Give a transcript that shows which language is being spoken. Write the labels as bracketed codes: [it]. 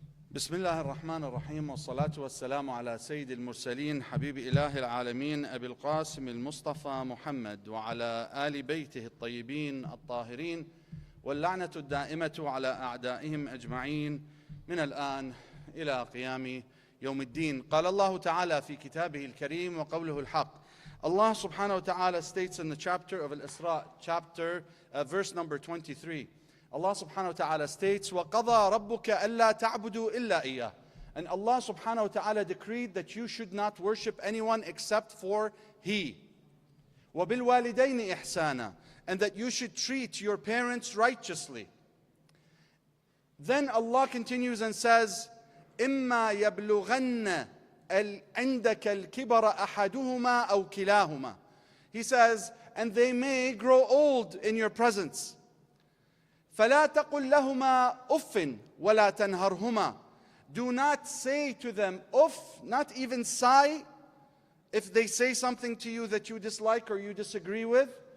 [ar] بسم الله الرحمن الرحيم، والصلاة والسلام على سيد المرسلين حبيب إله العالمين أبي القاسم المصطفى محمد وعلى آل بيته الطيبين الطاهرين، واللعنة الدائمة على أعدائهم أجمعين من الآن إلى قيام يوم الدين. قال الله تعالى في كتابه الكريم وقوله الحق. [en] Allah subhanahu wa ta'ala states in the chapter of Al-Isra, verse number 23. Allah subhanahu wa ta'ala states, [ar] وَقَضَى رَبُّكَ أَلَّا تَعْبُدُوا إِلَّا إِيَّهُ. [en] And Allah subhanahu wa ta'ala decreed that you should not worship anyone except for He. [ar] وَبِالْوَالِدَيْنِ إِحْسَانًا. [en] And that you should treat your parents righteously. Then Allah continues and says, [ar] إِمَّا يَبْلُغَنَّ عِنْدَكَ الْكِبَرَ أَحَدُهُمَا أَوْ كِلَاهُمَا. [en] He says, and they may grow old in your presence. [ar] فَلَا تَقُلْ لَهُمَا أُفٍّ وَلَا تَنْهَرْهُمَا. [en] Do not say to them, uff, not even sigh, if they say something to you that you dislike or you disagree with.